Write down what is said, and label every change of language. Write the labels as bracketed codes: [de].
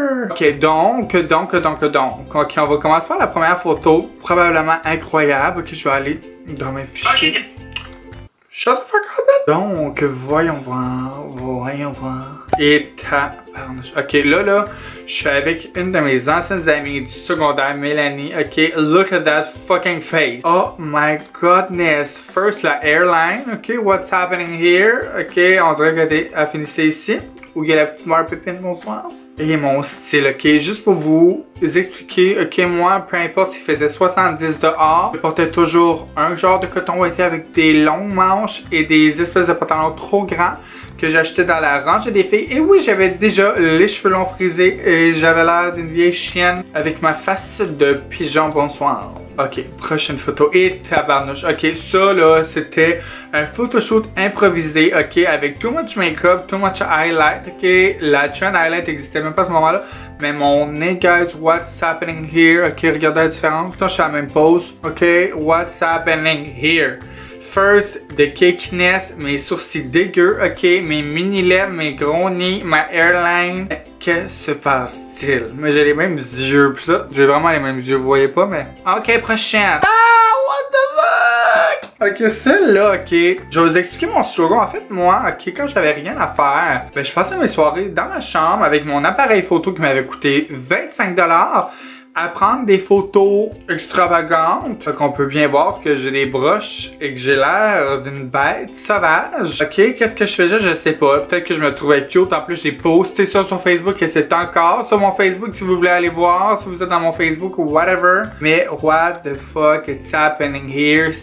[fr] Ok, donc, ok, on va commencer par la première photo, probablement incroyable, ok, je vais aller dans mes fichiers. [en] Okay. Shut the fuck up! [fr] Donc, voyons voir. Et tabarnouche. Ok, là, je suis avec une de mes anciennes amies du secondaire, Mélanie. [en] Ok, look at that fucking face. Oh my goodness. First, la airline. Ok, what's happening here? [fr] Ok, on dirait qu'elle finissait ici. Où il y a la petite mère pépine, bonsoir. Et mon style, ok, juste pour vous expliquer, ok, moi, peu importe s'il faisait 70 dehors, je portais toujours un genre de coton ouaté avec des longues manches et des espèces de pantalons trop grands que j'achetais dans la rangée des filles. Et oui, j'avais déjà les cheveux longs frisés et j'avais l'air d'une vieille chienne avec ma face de pigeon, bonsoir. Ok, prochaine photo. Et tabarnouche. Ok, ça là, c'était un photoshoot improvisé, ok, avec [en] too much make-up, too much highlight, [fr] ok. La trend highlight existait même pas à ce moment-là. Mais mon nez, [en] guys, what's happening here? [fr] Ok, regardez la différence. Putain, je suis à la même pose. [en] Ok, what's happening here? First, the cakiness, [fr] mes sourcils dégueux, ok, mes mini-lèvres, mes gros nids, ma airline. Que se passe-t-il? Mais j'ai les mêmes yeux, pis ça, j'ai vraiment les mêmes yeux, vous voyez pas, mais... Ok, prochaine. Ah, [en] what the fuck? [fr] Ok, celle-là, ok, je vais vous expliquer mon slogan. En fait, moi, ok, quand j'avais rien à faire, ben, je passais mes soirées dans ma chambre avec mon appareil photo qui m'avait coûté 25 $. À prendre des photos extravagantes. Fait qu'on peut bien voir que j'ai des broches et que j'ai l'air d'une bête sauvage. Ok, qu'est-ce que je faisais? Je sais pas. Peut-être que je me trouvais cute. En plus, j'ai posté ça sur Facebook et c'est encore sur mon Facebook si vous voulez aller voir, si vous êtes dans mon Facebook ou whatever. Mais [en] what the fuck is happening here?